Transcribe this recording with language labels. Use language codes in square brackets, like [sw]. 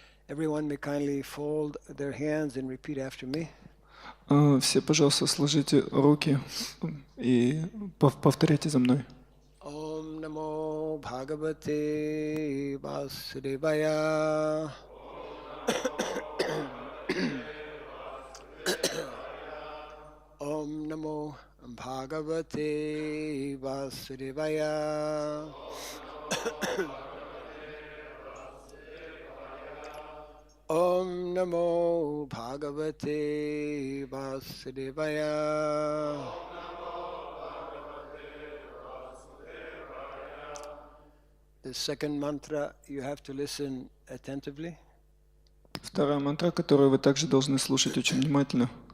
[en] Everyone may kindly fold their hands and repeat after me. [ru] Все, пожалуйста, сложите руки и повторяйте за мной. [sa] Om Namo Bhagavate Vasudevaya. Om Namo Bhagavate Vasudevaya. Om Namo Bhagavate Vasudevaya. [en] The second mantra you have to listen attentively. [ru] Вторая мантра, которую вы также должны слушать очень внимательно.